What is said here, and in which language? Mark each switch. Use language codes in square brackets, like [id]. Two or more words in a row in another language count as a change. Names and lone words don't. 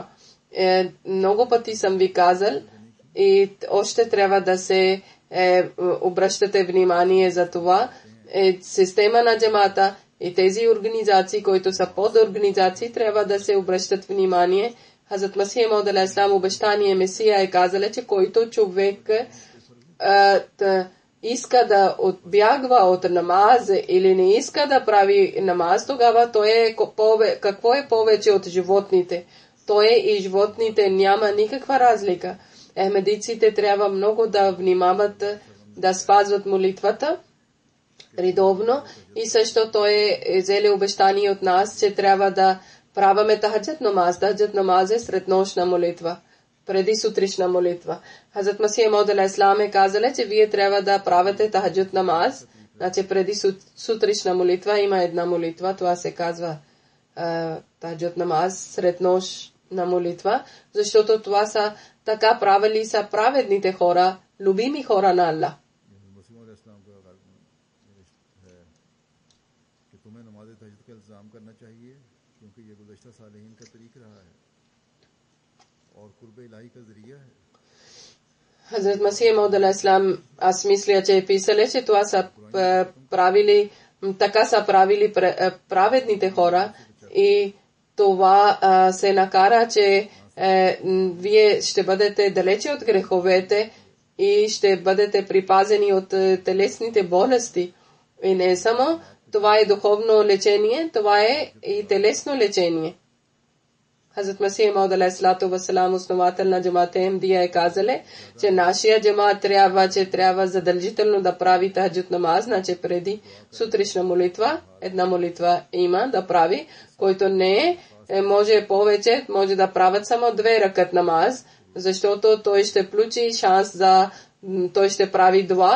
[bg] Много пъти съм ви казал и още трябва да се обръщате внимание за това. Система на джамата и тези организации, които са под организации, трябва да се обръщат внимание. Хазрат Масих Мауд [ar] عليه السلام, [bg] обещание Месия, е казал, че който човек иска да отбягва от намаз или не иска да прави намаз, тогава той е какво е повече от животните. Той и животните няма никаква разлика. Ахмедиците трябва много да внимават да спазват молитвата редовно и също той е взели обещание от нас, че трябва да праваме тахаджат намаз. Тахаджат намаз е среднощна молитва, преди сутришна молитва. Хазрат Масих Мауд [ar] عليه السلام [bg] е казал, че вие трябва да правите тахаджат намаз. Значи преди сутришна молитва има една молитва, това се казва тахаджат намаз, среднощна молитва, защото това са така правили са праведните хора, любими хора на Аллах. Хазрат Масих Мауд [ar] عليه السلام, [bg] аз мисля, че е писали, че това са правили, така са правили праведните хора и това се накара, че вие ще бъдете далече от греховете и ще бъдете припазени от телесните болести. И не само това е духовно лечение, това е и телесно лечение. Хазрат Масих Мауд [ar] عليه الصلاة والسلام, [bg] основател на джамата Ахмедия, е казале, че нашия джамат трябва задължително да прави тахаджуд намаз, значи преди сутришна молитва, една молитва има да прави, който не може повече, може да правят само 2 ракат намаз, защото той ще получи шанс той ще прави дуа.